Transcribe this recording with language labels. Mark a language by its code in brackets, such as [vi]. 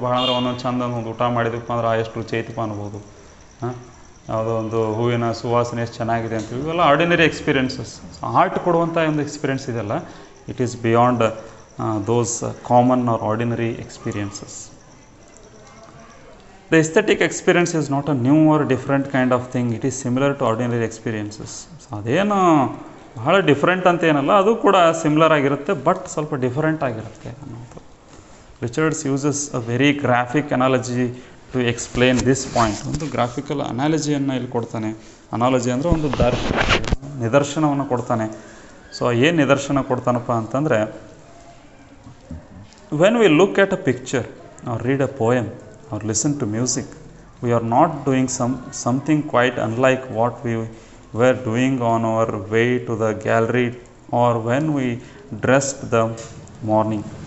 [kn] ಭಾಳ ಅಂದರೆ ಒಂದೊಂದು ಚಂದ ಒಂದು ಊಟ ಮಾಡಿದಪ್ಪ ಅಂದ್ರೆ ಎಷ್ಟು ರುಚಿ ಐತಪ್ಪ ಅನ್ಬೋದು. ಯಾವುದೋ ಒಂದು ಹೂವಿನ ಸುವಾಸನೆ ಎಷ್ಟು ಚೆನ್ನಾಗಿದೆ ಅಂತೀವಿ, ಇವೆಲ್ಲ ಆರ್ಡಿನರಿ ಎಕ್ಸ್ಪೀರಿಯೆನ್ಸಸ್. ಆರ್ಟ್ ಕೊಡುವಂಥ ಒಂದು ಎಕ್ಸ್ಪೀರಿಯೆನ್ಸ್ ಇದೆಲ್ಲ, [en] It is beyond those common or ordinary experiences. The aesthetic experience is not a new or different kind of thing. It is similar to ordinary experiences. [kn] So ಅದೇನು ಬಹಳ different ಅಂತ ಏನಲ್ಲ, ಅದು ಕೂಡ similar ಆಗಿರುತ್ತೆ, ಬಟ್ ಸ್ವಲ್ಪ different ಆಗಿರುತ್ತೆ ಅನ್ನೋದು. [en] Richards uses a very graphic analogy to explain this point. [kn] ಒಂದು ಗ್ರಾಫಿಕಲ್ ಅನಾಲಜಿಯನ್ನು ಇಲ್ಲಿ ಕೊಡ್ತಾನೆ. ಅನಾಲಜಿ ಅಂದರೆ ಒಂದು ನಿದರ್ಶನವನ್ನು ಕೊಡ್ತಾನೆ. ಸೊ ಏನು ನಿದರ್ಶನ ಕೊಡ್ತಾನಪ್ಪ ಅಂತಂದರೆ, [en] when we look at a picture or read a poem or listen to music, we are not doing something quite unlike what we were doing on our way to the gallery or when we dressed the morning.